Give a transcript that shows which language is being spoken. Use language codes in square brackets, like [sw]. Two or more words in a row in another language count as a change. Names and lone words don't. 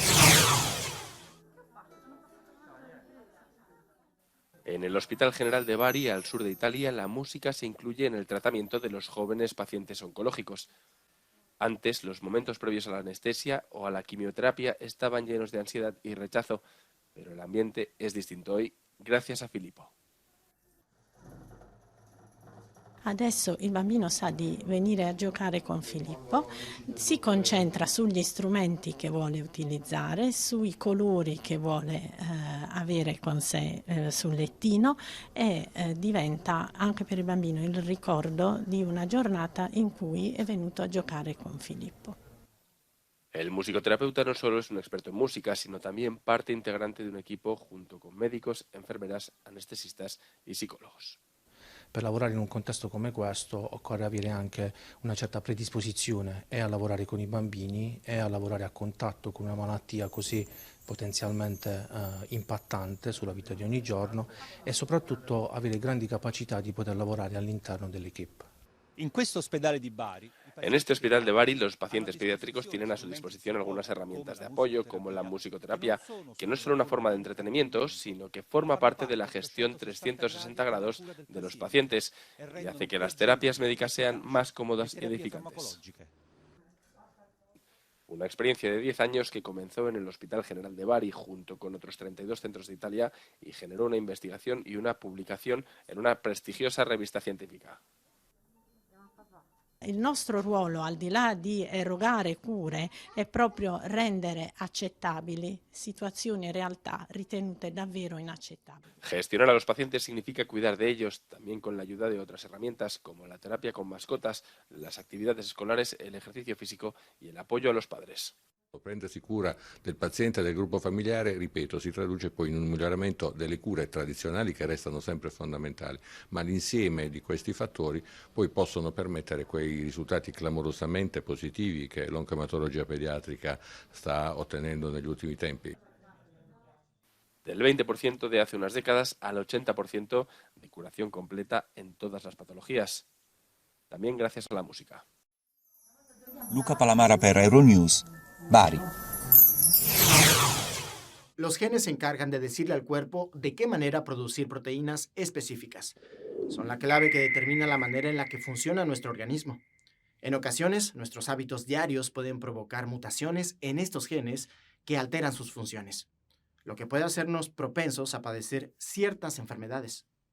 [es] En el Hospital General de Bari, al sur de Italia, la música se incluye en el tratamiento de los jóvenes pacientes oncológicos. Antes, los momentos previos a la anestesia o a la quimioterapia estaban llenos de ansiedad y rechazo, pero el ambiente es distinto hoy gracias a Filippo. [it] Adesso il bambino sa di venire a giocare con Filippo, si concentra sugli strumenti che vuole utilizzare, sui colori che vuole avere con sé sul lettino e diventa anche per il bambino il ricordo di una giornata in cui è venuto a giocare con Filippo. [es] El musicoterapeuta no solo es un experto en música, sino también parte integrante de un equipo junto con médicos, enfermeras, anestesistas y psicólogos. [it] Per lavorare in un contesto come questo occorre avere anche una certa predisposizione a lavorare con i bambini e a lavorare a contatto con una malattia così potenzialmente impattante sulla vita di ogni giorno e soprattutto avere grandi capacità di poter lavorare all'interno dell'equipe. [es] En este hospital de Bari, los pacientes pediátricos tienen a su disposición algunas herramientas de apoyo, como la musicoterapia, que no es solo una forma de entretenimiento, sino que forma parte de la gestión 360 grados de los pacientes y hace que las terapias médicas sean más cómodas y edificantes. Una experiencia de 10 años que comenzó en el Hospital General de Bari junto con otros 32 centros de Italia y generó una investigación y una publicación en una prestigiosa revista científica. [it] Il nostro ruolo, al di là di erogare cure, è proprio rendere accettabili situazioni e realtà ritenute davvero inaccettabili. [es] Gestionar a los pacientes significa cuidar de ellos, también con la ayuda de otras herramientas como la terapia con mascotas, las actividades escolares, el ejercicio físico y el apoyo a los padres. [it] Prendersi cura del paziente e del gruppo familiare, ripeto, si traduce poi in un miglioramento delle cure tradizionali che restano sempre fondamentali, ma l'insieme di questi fattori poi possono permettere quei risultati clamorosamente positivi che l'oncoematologia pediatrica sta ottenendo negli ultimi tempi. [es] Del 20% de hace unas décadas al 80% de curación completa en todas las patologías. También gracias a la música. [it] Luca Palamara per Euronews. Bari. [es] Los genes se encargan de decirle al cuerpo de qué manera producir proteínas específicas. Son la clave que determina la manera en la que funciona nuestro organismo. En ocasiones, nuestros hábitos diarios pueden provocar mutaciones en estos genes que alteran sus funciones, lo que puede hacernos propensos a padecer ciertas enfermedades.